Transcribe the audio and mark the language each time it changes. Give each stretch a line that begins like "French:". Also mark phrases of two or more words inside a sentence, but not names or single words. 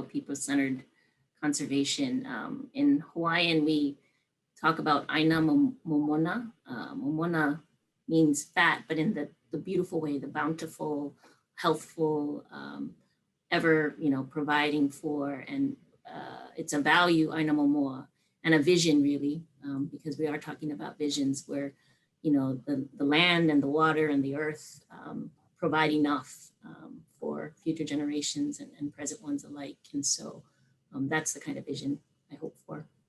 English: People-centered conservation. In Hawaiian, we talk about
Hawaiian: aina momona.
English: Momona means fat, but in the beautiful way, the bountiful, healthful, ever providing for, and it's a value,
Hawaiian: aina momoa,
English: and a vision really, because we are talking about visions where the land and the water and the earth provide enough for future generations and present ones alike. And so that's the kind of vision I hope for.